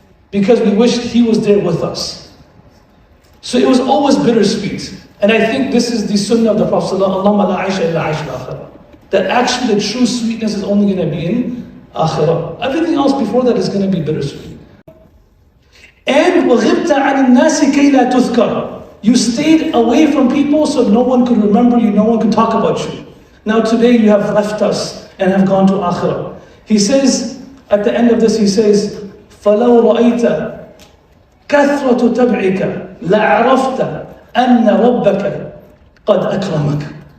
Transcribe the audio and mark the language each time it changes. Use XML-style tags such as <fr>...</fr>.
<en>Because we wished he was there with us. So it was always bittersweet. And I think this is the sunnah of the Prophet ﷺ, that actually the true sweetness is only going to be in akhirah. Everything else before that is going to be bittersweet. And</en> <ar>وَغِبْتَ عَنِ النَّاسِ كَيْ لَا تُذْكَرَ.</ar> <en>You stayed away from people so no one could remember you, no one could talk about you. Now today you have left us and have gone to akhirah. He says, at the end of this, he says,</en> <ar>فَلَوْ رَأَيْتَ كَثْرَةُ تَبْعِكَ لَعَرَفْتَ أَنَّ رَبَّكَ قَدْ أَكْرَمَكَ.</ar>